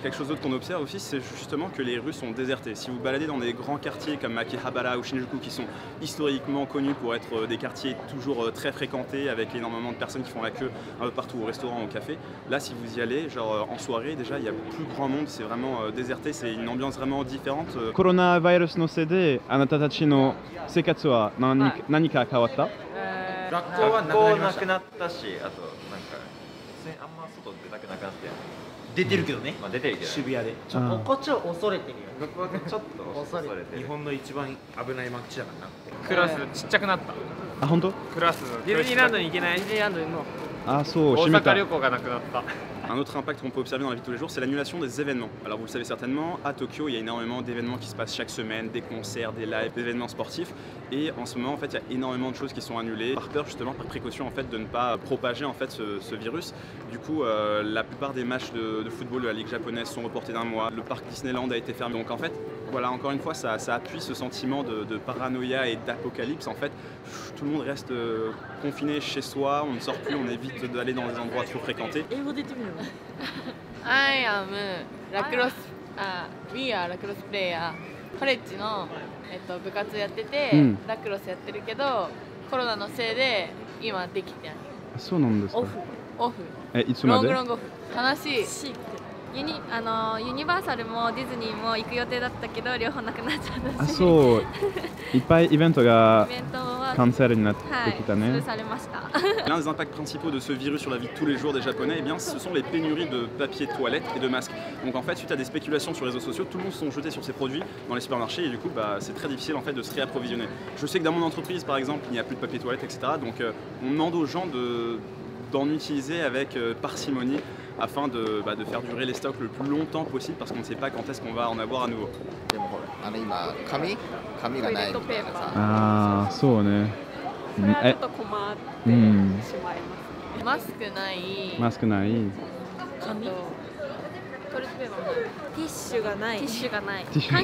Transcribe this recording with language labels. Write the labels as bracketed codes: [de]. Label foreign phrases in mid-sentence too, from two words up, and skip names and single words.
[fr] Quelque chose d'autre qu'on observe aussi c'est justement que les rues sont désertées. Si vous baladez dans des grands quartiers comme Akihabara ou Shinjuku qui sont historiquement connus pour être des quartiers toujours très fréquentés avec énormément de personnes qui font la queue un peu partout au restaurant, au café, là si vous y allez genre en soirée déjà il y a plus grand monde, c'est vraiment déserté, c'est une ambiance vraiment différente. [ja] コロナウイルスのせいであなたたちの生活は何か変わった？学校はなくなったし、あとなんかあんま外出たくなくなって出てるけどね、まあ出てるけど渋谷でこっちを恐れてるよ僕はちょっと恐れてる日本の一番危ない街だからな。クラスちっちゃくなったあ、本当？クラスディズニーランドに行けないディズニーランドのあ、そう、大閉めた阪旅行がなくなった [fr] Un autre impact qu'on peut observer dans la vie de tous les jours, c'est l'annulation des événements. Alors vous le savez certainement, à Tokyo, il y a énormément d'événements qui se passent chaque semaine, des concerts, des lives, des événements sportifs. Et en ce moment, en fait, il y a énormément de choses qui sont annulées par peur justement, par précaution en fait de ne pas propager en fait ce virus. Du coup, la plupart des matchs de football de la ligue japonaise sont reportés d'un mois. Le parc Disneyland a été fermé. Donc en fait, voilà, encore une fois, ça appuie ce sentiment de paranoïa et d'apocalypse. En fait, tout le monde reste confiné chez soi, on ne sort plus, on évite d'aller dans des endroits trop fréquentés. [en] I am lacrosse We are lacrosse player college [ja] の、部活やってて、ラクロスやってるけどコロナのせいで今できてない。そうなんですか。オフいつまで？ [en] long off [ja] 悲しい。ユニバーサルもディズニーも行く予定だったけど両方なくなっちゃったし、あ、そういっぱいイベントがイベントはキャンセルになってきたね。潰されました。 [fr] L'un des impacts principaux de ce virus sur la vie de tous les jours des Japonais, eh bien, ce sont les pénuries de papier de toilette et de masques. Donc en fait, suite à des spéculations sur les réseaux sociaux, tout le monde se sont jetés sur ces produits dans les supermarchés et du coup, c'est très difficile en fait de se réapprovisionner. Je sais que dans mon entreprise, par exemple, il n'y a plus de papier toilette, etc. Donc on demande aux gens d'en utiliser avec parcimonie afin de faire durer les stocks le plus longtemps possible parce qu'on ne sait pas quand est-ce qu'on va en avoir à nouveau. [ja] でもほら今紙がないみたいなさああ、そうね。それはちょっと困ってしまいます。マスクないマスクない。紙トイレットペーパーもないティッシュがない。ティッシュがないティッシュがない